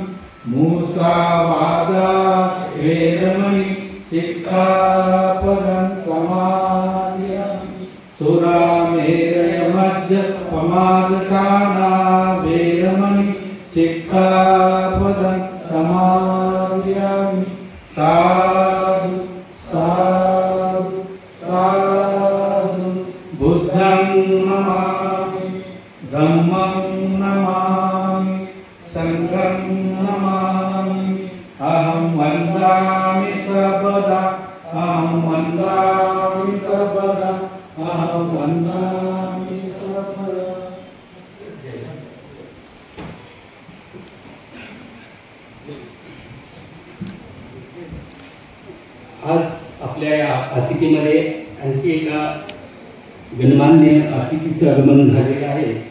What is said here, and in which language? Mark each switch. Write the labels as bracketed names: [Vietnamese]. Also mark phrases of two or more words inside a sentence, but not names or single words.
[Pali] मुसावादा वेरमणि सिक्खापदं समादयामि। सुरामेरयमद्यपमादकाना वेरमणि सिक्खापदं समादयामि। साधु साधु साधु। बुद्धं नमामि धम्मं नमामि संघं नमामि। अहं वन्दामि सर्वदा अहं वन्दामि सर्वदा अहं वन्दामि सर्वदा। [Marathi] आज आपल्या या अतिथीमध्ये आणखी एका गणमान्य अतिथीचं आगमन झालेलं आहे।